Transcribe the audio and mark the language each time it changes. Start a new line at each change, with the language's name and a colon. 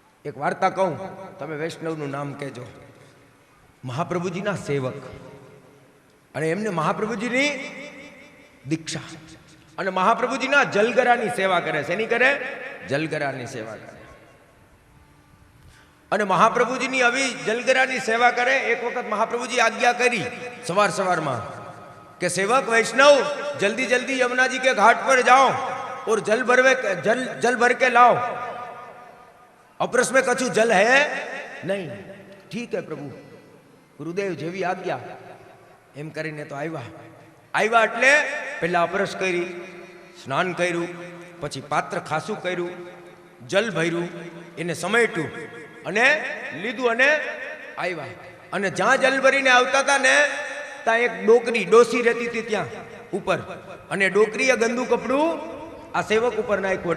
Gujarati: એક વાર્તા કહું, તમે વૈષ્ણવનું નામ કહેજો. મહાપ્રભુજીના સેવક અને એમને મહાપ્રભુજીની દીક્ષા અને મહાપ્રભુજીના જલગરાની સેવા કરે. શેની કરે? જલગરાની સેવા કરે. અને મહાપ્રભુજીની આવી જલગરાની સેવા કરે. એક વખત મહાપ્રભુજી આજ્ઞા કરી સવારમાં કે સેવક વૈષ્ણવ
Hindi: जल्दी जल्दी यमुना जी के घाट पर जाओ और जल भर के लाओ. अपरस में कछु जल है नहीं. ठीक है प्रभु, गुरुदेव
Gujarati: जेवी आज्ञा. एम करीने तो આવ્યા એટલે પહેલા અપરસ કરી, સ્નાન કર્યું, પછી પાત્ર ખાસું કર્યું, જલ ભર્યું, એને સમેટ્યું અને લીધું અને આવ્યા. અને જ્યાં જલ ભરીને આવતા હતા ને, ત્યાં એક ડોસી રહેતી હતી ત્યાં ઉપર, અને ડોકરીએ ગંદુ કપડું આ સેવક ઉપર નાખ્યું.